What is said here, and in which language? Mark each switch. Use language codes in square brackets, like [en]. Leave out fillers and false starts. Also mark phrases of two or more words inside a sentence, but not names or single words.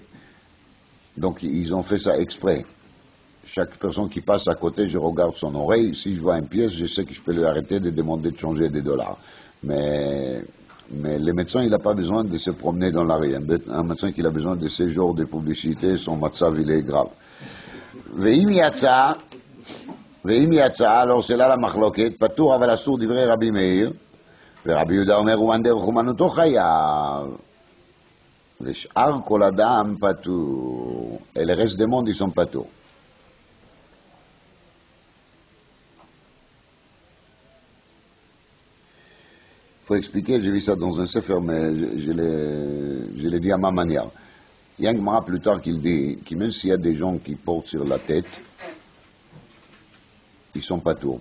[fr] Donc ils ont fait ça exprès. Chaque personne qui passe à côté, je regarde son oreille. Si je vois une pièce, je sais que je peux lui arrêter de demander de changer des dollars. Mais le médecin, il n'a pas besoin de se promener dans la rue. Un médecin qui a besoin de ces jours de publicité, son matzav, il est grave. [he] ואם יצא, [fr] alors c'est là la machloket, [he] פטור אבל אסור דברי רבי מאיר, ורבי יהודה אומר, אומן דרך אומנותו חייב. ושאר כל אדם פטור. [fr] Et le reste des mondes, ils sont patours. Il faut expliquer, j'ai vu ça dans un sefer, mais je l'ai dit à ma manière. Il y a un Gemara plus tard qui dit que même s'il y a des gens qui portent sur la tête, ils sont patours.